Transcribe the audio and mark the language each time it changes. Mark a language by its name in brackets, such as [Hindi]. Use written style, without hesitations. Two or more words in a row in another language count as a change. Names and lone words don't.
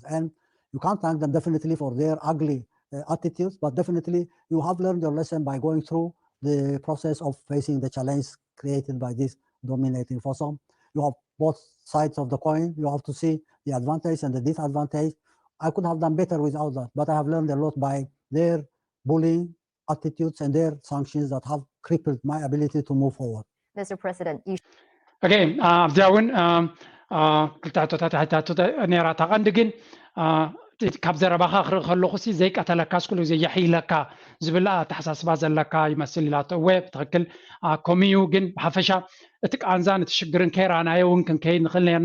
[English] And you can't thank them definitely for their ugly attitudes, but definitely you have learned your lesson by going through the process of facing the challenge created by this dominating force. You have both sides of the coin. You have to see the advantage and the disadvantage. I could have done better without that, but I have learned a lot by their bullying attitudes and their sanctions that have crippled my ability to move forward. Mr. President, you [Tigrinya] Okay, ኣብዚኣ እውን ክልተ ሕቶታት ሕታቶ ነራ ተቐንዲ ግን ካብ ዘረባኻ ክርኢ ከለኹ ሲ ዘይቀተለካስ ኩሉ ግዜ የሒለካ ዝብል ኣተሓሳስባ ዘለካ ይመስል ኢላቶ እወ ብትክክል ከምኡ ግን ብሓፈሻ እቲ ቃንዛን እቲ ሽግርን ከይረኣናዮ እውን ክንከይድ ንኽእል ነርና